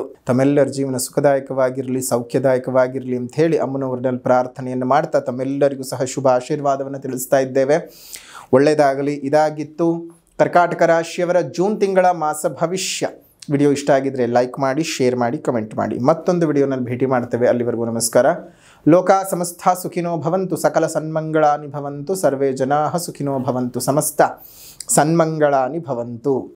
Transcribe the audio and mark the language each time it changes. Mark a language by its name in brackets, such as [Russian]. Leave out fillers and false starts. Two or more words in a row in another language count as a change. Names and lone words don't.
[Kannada] ತಮ್ಮೆಲ್ಲರ ಜೀವನ ಸುಖದಾಯಕವಾಗಿರಲಿ, ಸೌಖ್ಯದಾಯಕವಾಗಿರಲಿ ಅಂತ ಹೇಳಿ ಅಮ್ಮನವರಲ್ಲಿ ಪ್ರಾರ್ಥನೆಯನ್ನು ಮಾಡ್ತಾ ತಮ್ಮೆಲ್ಲರಿಗೂ ಸಹ ಶುಭ ಆಶೀರ್ವಾದವನ್ನು ತಿಳಿಸ್ತಾ ಇದ್ದೇವೆ. ಒಳ್ಳೆಯದಾಗಲಿ. ಇದಾಗಿತ್ತು ಕರ್ಕಾಟಕ ರಾಶಿಯವರ ಜೂನ್ ತಿಂಗಳ ಮಾಸ ಭವಿಷ್ಯ. ವಿಡಿಯೋ ಇಷ್ಟ ಆಗಿದ್ರೆ ಲೈಕ್ ಮಾಡಿ, ಶೇರ್ ಮಾಡಿ, ಕಮೆಂಟ್ ಮಾಡಿ. ಮತ್ತೊಂದು ವಿಡಿಯೋನಲ್ಲಿ ಭೇಟಿ ಮಾಡ್ತೇವೆ. ಅಲ್ಲಿವರೆಗೂ ನಮಸ್ಕಾರ. [Sanskrit] ಲೋಕ ಸಮಸ್ತ ಸುಖಿನೋ ಭವಂತು, ಸಕಲ ಸನ್ಮಂಗಳಾನಿ ಭವಂತು, ಸರ್ವೇ ಜನಾಃ ಸುಖಿನೋ ಭವಂತು, ಸಮಸ್ತ ಸನ್ಮಂಗಳಾನಿ ಭವಂತು.